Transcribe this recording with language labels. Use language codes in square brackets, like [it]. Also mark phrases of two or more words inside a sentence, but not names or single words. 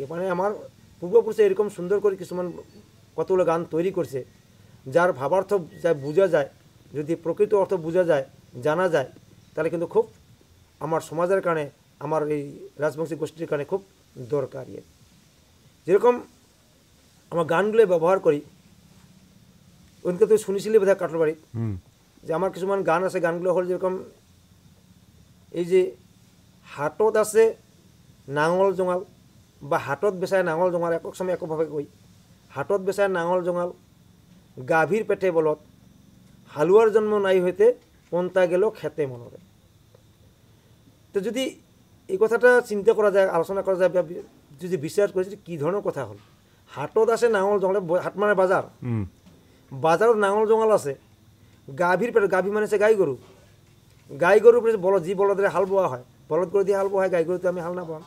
[rkt] মানে আমার পূর্বপুরুষে এরকম সুন্দর করে কিছুমান কতগুলো গান তৈরি করছে, যার ভাবার্থ যা বোঝা যায়, যদি প্রকৃত অর্থ বোঝা যায়, জানা যায়, তাহলে কিন্তু খুব আমার সমাজের কারণে, আমার এই রাজবংশী গোষ্ঠীর কারণে খুব দরকারি। যেরকম আমার গানগুলো ব্যবহার করি, ওইদিকে তুই শুনিছিলি বোধহয় কাঠোর বাড়ি, যে আমার কিছুমান গান আছে, গানগুলো হল যেরকম এই যে হাটত আছে নাঙল জঙাল, বা হাতত বেচাই নাঙল জঙাল একক সময় এককভাৱে কৈ হাতত বেচাই নাঙল জঙাল গাভীৰ পেটে বলত হালুয়ার জন্ম নাই হইতে পন্থা গেল খেতে মনরে। তো যদি এই কথাটা চিন্তা করা যায়, আলোচনা করা যায়, যদি বিচার করি কী ধরনের কথা হল, হাটত আছে নাঙল জঙালে, হাট মানে বাজার, বাজারত নাঙল জঙাল আছে, গাভীর পেটে, গাভী মানে হচ্ছে গাই গরুর পেটে বলদ, যে বলদের হাল বোয়া হয়, বলদ গরু দিয়ে হাল বোয়া হয়, গাই গরুতে আমি হাল না পাম।